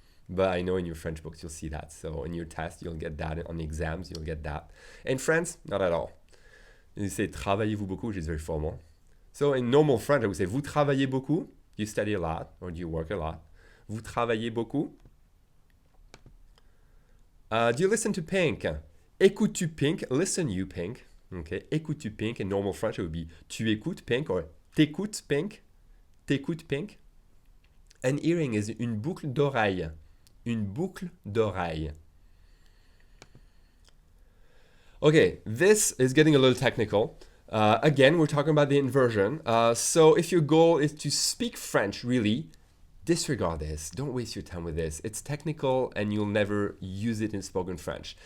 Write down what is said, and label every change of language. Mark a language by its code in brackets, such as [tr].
[en] But I know in your French books you'll see that. So in your test you'll get that. On the exams you'll get that. In France, not at all. You say [fr] travaillez-vous beaucoup, [en] which is very formal. So in normal French, I would say [fr] vous travaillez beaucoup. [en] You study a lot or do you work a lot? [fr] Vous travaillez beaucoup? [en] Do you listen to Pink? [fr] Écoutes-tu Pink? [en] Listen you Pink. Okay. Écoutes-tu Pink? In normal French it would be [fr] tu écoutes Pink or t'écoutes Pink. [en] T'écoutes Pink. An earring is [fr] une boucle d'oreille. Une boucle d'oreille. [en] Okay, this is getting a little technical. Again, we're talking about the inversion. So if your goal is to speak French, really, disregard this. Don't waste your time with this. It's technical and you'll never use it in spoken French.